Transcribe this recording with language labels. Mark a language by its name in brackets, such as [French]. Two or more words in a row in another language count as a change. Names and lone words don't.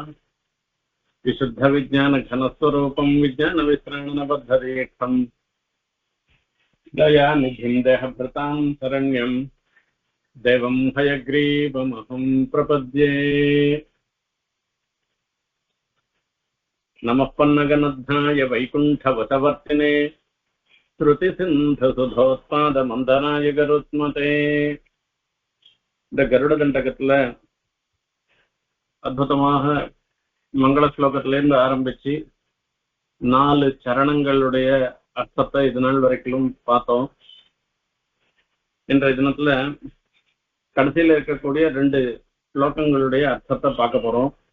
[Sanskrit] विशुद्धविज्ञानघनस्वरूपं विज्ञानविश्राणनबद्धदीक्षं दयानिधिं देहभृतां शरण्यं देवं हयग्रीवमहं प्रपद्ये। नमः पन्नगनद्धाय वैकुण्ठवशवर्तिने श्रुतिसिन्धुसुधोत्पादमन्दनाय गरुत्मते। [Tamil] இந்த கருட தண்டகத்துல அற்புதமாக மங்கள ஸ்லோகத்திலிருந்து ஆரம்பிச்சு 4 சரணங்களுடைய அர்த்தத்தை இது நாள் வரைக்கும் பார்த்தோம். இன்றைய தினத்துல கடைசியில இருக்கக்கூடிய 2 ஸ்லோகங்களுடைய அர்த்தத்தை பார்க்க போறோம்.